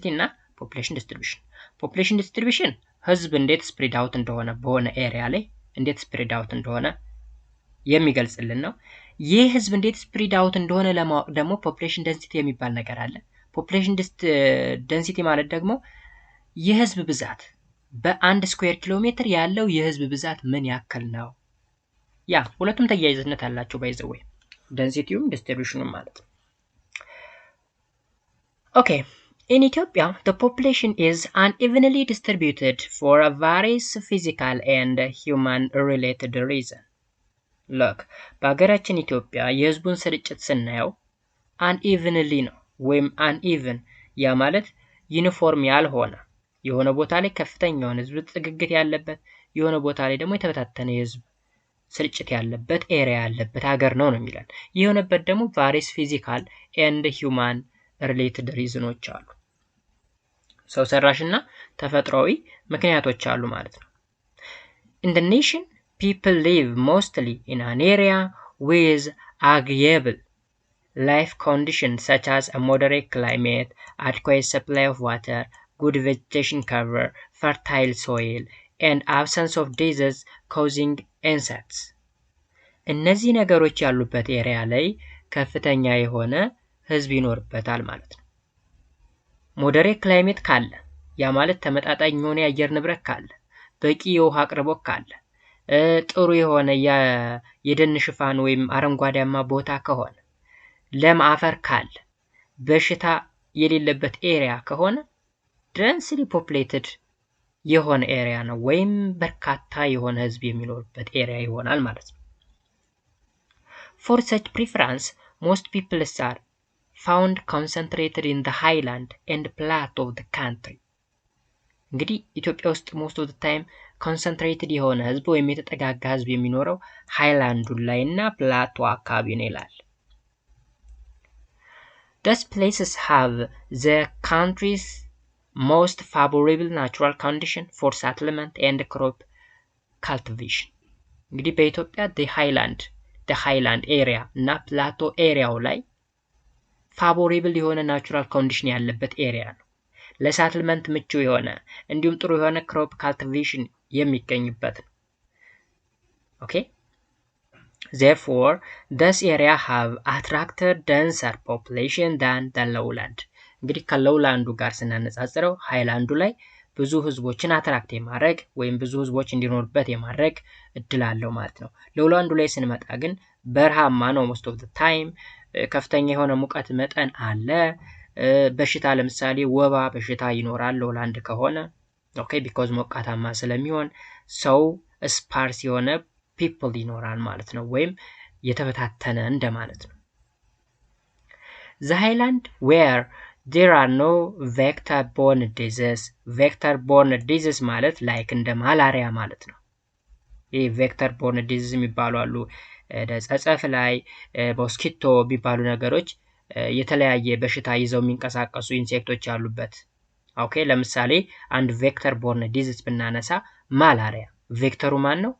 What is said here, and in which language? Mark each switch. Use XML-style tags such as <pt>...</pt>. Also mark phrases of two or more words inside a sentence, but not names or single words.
<am>እና</am> <en>population distribution። population distribution</en> <am>ህዝብ እንዴት</am> <en>spread out</en> <am>እንደሆነ በሆነ ኤሪያ ላይ እንዴት</am> <en>spread out</en> <am>እንደሆነ የሚገልጽልን ነው። ይህ ህዝብ እንዴት</am> <en>spread out</en> <am>እንደሆነ ለማወቅ ደግሞ</am> <en>population density</en> <am>የሚባል ነገር አለ።</am> <en>population density</en> <am>ማለት ደግሞ የህዝብ ብዛት በአንድ</am> <en>square kilometer</en> <am>ያለው የህዝብ ብዛት ምን ያክል ነው? ያ ሁለቱም ተያያዥነት አላቸው ባይ ዘ ወይ ዴንሲቲውም ዲስትሪቢዩሽኑም ማለት ነው።</am> <en>Okay, in Ethiopia, the population is unevenly distributed for a various physical and human-related reason. Look,</en> <am>በሀገራችን ኢትዮጵያ የህዝቡን ስርጭት ስናየው አንኢቨንሊ ነው ወይም አንኢቨን ያ ማለት ዩኒፎርም ያልሆነ የሆነ ቦታ ላይ ከፍተኛ የሆነ ህዝብ ጥግግት ያለበት የሆነ ቦታ ላይ ደግሞ የተበታተነ የህዝብ ስርጭት ያለበት ኤሪያ ያለበት ሀገር ነው ነው የሚለን። የሆነበት ደግሞ ቫሪስ ፊዚካል ኤንድ ሂውማን ሪሌትድ ሪዝኖች አሉ። ሰው ሰራሽና ተፈጥሯዊ ምክንያቶች አሉ ማለት ነው።</am> <en>In the nation, people live mostly in an area with agreeable life conditions such as a moderate climate, adequate supply of water, good vegetation cover, fertile soil, and absence of disease causing insects.</en> <am>እነዚህ ነገሮች ያሉበት ኤሪያ ላይ ከፍተኛ የሆነ ህዝብ ይኖርበታል ማለት ነው።</am> <en>moderate climate</en> <am>ካለ ያ ማለት ተመጣጣኝ የሆነ የአየር ንብረት ካለ፣ በቂ የውሃ አቅርቦት ካለ፣ ጥሩ የሆነ የደን ሽፋን ወይም አረንጓዴያማ ቦታ ከሆነ፣ ለም አፈር ካለ፣ በሽታ የሌለበት ኤሪያ ከሆነ</am> <en>densely populated</en> <am>የሆነ ኤሪያ ነው ወይም በርካታ የሆነ ህዝብ የሚኖርበት ኤሪያ ይሆናል ማለት ነው።</am> <en>For such preference, most people are found concentrated in the highland and plateau of the country.</en> <am>እንግዲህ ኢትዮጵያ ውስጥ</am> <en>most of the time concentrated</en> <am>የሆነ ህዝብ ወይም የተጠጋጋ ህዝብ የሚኖረው ሃይላንዱ ላይ እና ፕላቶ አካባቢ ነው ይላል።</am> <en>These places have the country's most favorable natural condition for settlement and crop cultivation.</en> <am>እንግዲህ በኢትዮጵያ</am> <en>the highland area</en> <am>እና ፕላቶ ኤሪያው ላይ ፋቮሬብል የሆነ</am> <en>natural condition</en> <am>ያለበት ኤሪያ ነው። ለሳትልመንት ምቹ የሆነ እንዲሁም ጥሩ የሆነ</am> <en>crop cultivation</en> <am>የሚገኝበት ነው። ኦኬ</am> <en>therefore this area have attracted denser population than the lowland.</en> <am>እንግዲህ ከሎውላንዱ ጋር ስናነጻጽረው ሃይላንዱ ላይ ብዙ ህዝቦችን አትራክት የማድረግ ወይም ብዙ ህዝቦች እንዲኖርበት የማድረግ እድል አለው ማለት ነው። ሎውላንዱ ላይ ስንመጣ ግን በረሃማ ነው</am> <en>most of the time፣</en> <am>ከፍተኛ የሆነ ሙቀት መጠን አለ፣ በሽታ ለምሳሌ ወባ በሽታ ይኖራል ሎውላንድ ከሆነ</am> <en>okay because</en> <am>ሞቃታማ ስለሚሆን ሰው ስፓርስ የሆነ ፒፕል ይኖራል ማለት ነው ወይም የተበታተነ እንደማለት ነው።</am> <en>The highland where there are no vector-borne disease. vector-borne disease</en> <am>ማለት ላይክ እንደ ማላሪያ ማለት ነው። ይህ</am> <en>vector-borne disease</en> <am>የሚባሉ አሉ። ጸጸፍ ላይ ሞስኪቶ የሚባሉ ነገሮች የተለያየ በሽታ ይዘው የሚንቀሳቀሱ ኢንሴክቶች ያሉበት። ኦኬ ለምሳሌ አንድ</am> <en>vector-borne disease</en> <am>ብናነሳ ማላሪያ ቬክተሩ ማን ነው?</am>